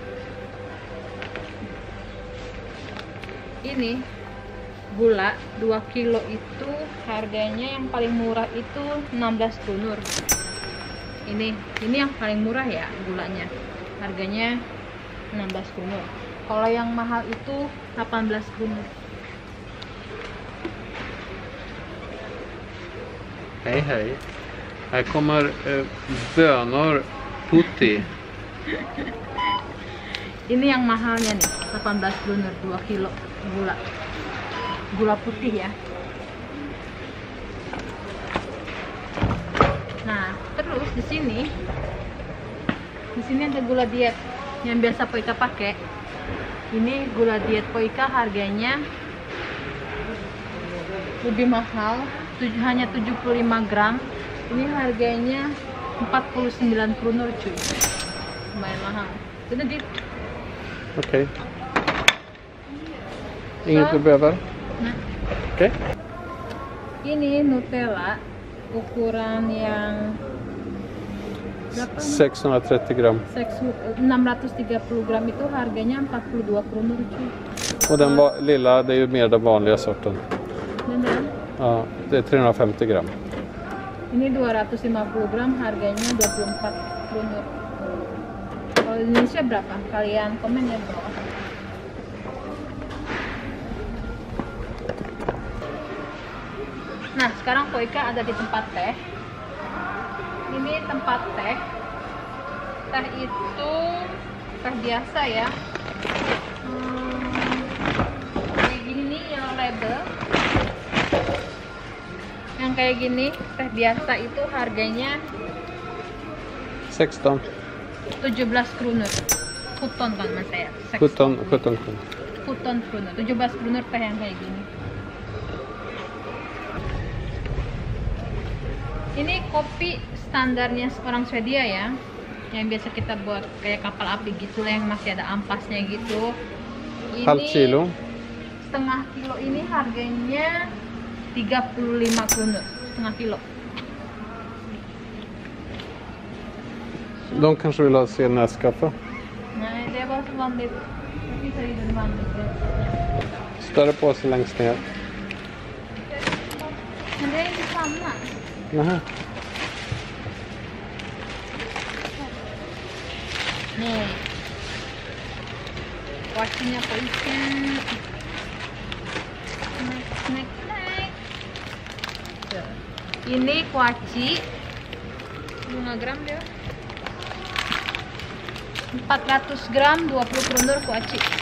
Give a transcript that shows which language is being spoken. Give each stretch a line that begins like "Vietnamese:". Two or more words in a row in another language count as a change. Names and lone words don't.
Indonesian: Ini gula 2 kilo itu harganya yang paling murah itu 16 kronor. Ini yang paling murah ya gulanya. Harganya 16 kronor. Kalau yang mahal itu 18 kronor.
Swedish: Hej hej. Här kommer bönor putti.
Indonesian: Ini yang mahalnya nih, 18 kronor 2 kilo gula. Gula putih ya. Nah, terus di sini ada gula diet yang biasa Poika pakai. Ini gula diet Poika harganya lebih mahal, hanya 75 gram. Ini harganya 49 kronor cuy. Lumayan mahal. Jadi dit.
Swedish: Okej. Inget du behöver?
Indonesian: Nah,
Swedish: Okej.
Indonesian: ini Nutella ukuran yang berapa? 630 gram. 630 gram itu harganya 42 kronor cuy.
Swedish: Och den lilla, det är ju mer den vanliga sorten.
Indonesian: Dan
Swedish: Ja, det är 350 gram.
Indonesian: ini 250 gram harganya 24 kronor. Kalau di Indonesia berapa? Kalian komen ya bro. Nah, sekarang Koika ada di tempat teh. Ini tempat teh. Teh itu teh biasa ya. Kayak gini nih yang label. Yang kayak gini teh biasa itu harganya 16. 17 kronor. Kuton kan mas saya. 17 kronor. Kuton kronor. 17 kronor teh yang kayak gini. Ini kopi standarnya orang Swedia ya, yang biasa kita buat kayak kapal api gitu lah, yang masih ada ampasnya gitu. Ini
Swedish: Halv kilo.
Indonesian: setengah kilo ini harganya 35 kronor, setengah kilo.
Swedish: De kanske vill ha sin Nescafé. Nej, det var så vanligt. Det finns redan vanligt. Större påse längst ner. Men det är inte samma. Nähä.
Indonesian: Nih. Kuacinya polisnya. Naik. Ini kuaci 5 gram dia. 400 gram 20 krunur kuaci.